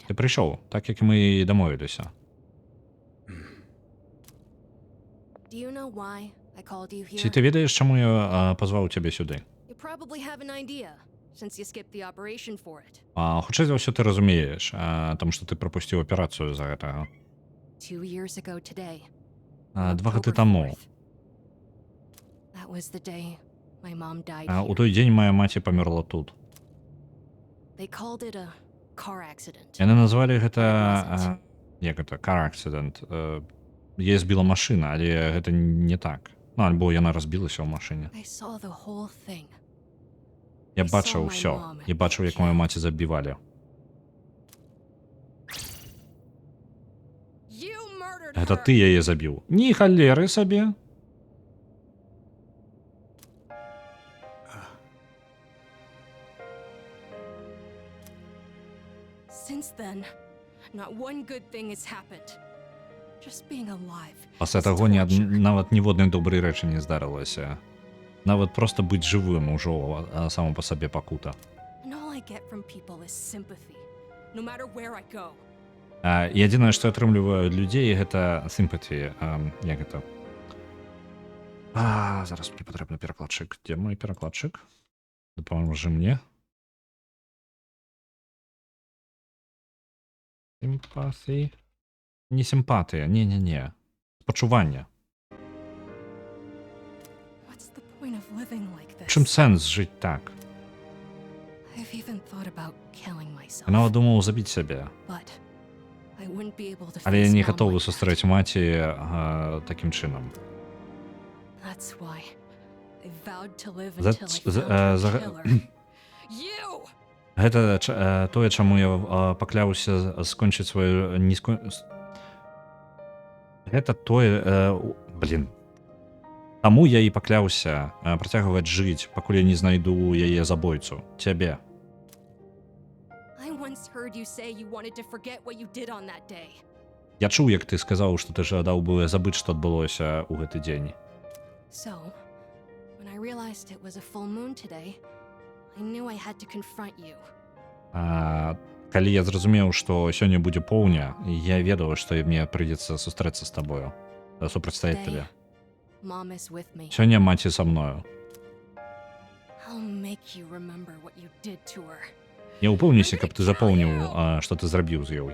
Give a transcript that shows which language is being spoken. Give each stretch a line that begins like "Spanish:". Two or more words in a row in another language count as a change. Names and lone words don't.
Ukrainian: Ти прийшов, так як ми і домовилися.
English: Do you know why I called you
Ukrainian: Чи
English: here?
Ukrainian: ти відаєш, чому я позвав тебе сюди?
English: You probably have an idea, since you skipped the operation for it.
Ukrainian: Хоча за все ти розумієш, тому що ти пропустив операцію
Russian: за этого.
English: 2 years ago today.
Ukrainian: 2 роки
English: October
Ukrainian: тому.
English: 4th. That was the day my mom died
Ukrainian: У
English: here.
Ukrainian: той день моя мать померла тут.
English: They called it a car accident.
Belarusian: Яны назвалі гэта як гэта
English: car accident.
Belarusian: Яе збіла машына, але гэта не так. Ну, альбо яна разбілася ў машыне.
English: I saw the whole thing.
Belarusian: Я
English: I
Belarusian: бачыў
English: saw my
Belarusian: ўсё.
English: mom
Belarusian: Я бачыў, як мою маці забівалі.
English: You murdered
Belarusian: Гэта
English: her.
Belarusian: ты яе забіў. Ні халеры сабе.
English: Since then, not one good thing has happened. Just being alive.
Belarusian: Пасля
English: is
Belarusian: таго
English: torture.
Belarusian: нават ніводнай добрай рэчы не здарылася. Нават проста быць жывым ужо само па сабе пакута.
English: And all I get from people is sympathy, no matter where I go.
Belarusian: Ядзінае, што атрымліваю ад людзей, гэта sympathy. Як гэта? Зараз мне патрэбны перакладчык. Дзе мой перакладчык? Дапаможы мне. Сімпатыя. Не сімпатыя, не. Спачуванне.
English: What's the point of living like this?
Belarusian: Чым сэнс жыць так?
English: I've even thought about killing myself.
Belarusian: Я нават думаў забіць сябе.
English: But I wouldn't be able to
Belarusian: Але я
English: face
Belarusian: не
English: mom
Belarusian: гатовы
English: like that.
Belarusian: сустрэць маці такім чынам.
English: That's why I vowed to live
Belarusian: За-
English: until I
Belarusian: за-
English: found
Belarusian: за-
English: the killer. You!
Belarusian: Гэта тое, чаму я пакляўся скончыць сваю Гэта тое, таму я і пакляўся працягваць жыць, пакуль я не знайду яе забойцу, цябе.
English: I once heard you say you wanted to forget what you did on that day.
Belarusian: Я чуў, як ты сказаў, што ты жадаў бы забыць, што адбылося ў гэты дзень.
English: So, when I realized it was a full moon today, I knew I had to confront you.
Belarusian: Калі я зразумеў, што сёння будзе поўня, я ведаў, што мне прыйдзецца сустрэцца з табою, супрацьстаяць табе.
English: Mom is with me.
Belarusian: Сёння маці са мною.
English: I'll make you remember what you did to her.
Belarusian: Не ўпэўніся, каб ты запомніў, што ты зрабіў з ёй.